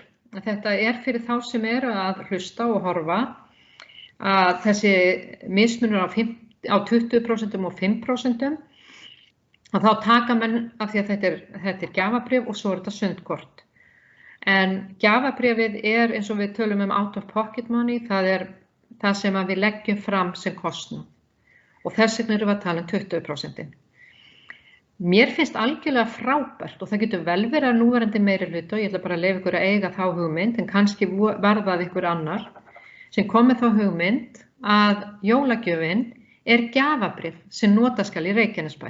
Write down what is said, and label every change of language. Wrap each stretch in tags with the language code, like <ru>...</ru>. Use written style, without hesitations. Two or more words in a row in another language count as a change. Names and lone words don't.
<is>Þetta er fyrir þá sem eru að hlusta og horfa að þessi mismunur á 20% og 5% og þá taka menn af því að þetta er gjafabréf og svo er þetta sundkort. En gjafabréfið er eins og við tölum</is> <en>out of pocket money,</en> <is>það er það sem við leggjum fram sem kostnað og þess vegna erum við að tala 20%. Mér finnst algjörlega frábært og það getur vel verið að núverandi meirihluta og ég ætla bara að leyfa ykkur að eiga þá hugmynd en kannski varðað ykkur annar sem kom með þá hugmynd að jólagjöfin er gjafabréf sem nota skal í Reykjanesbæ.</is>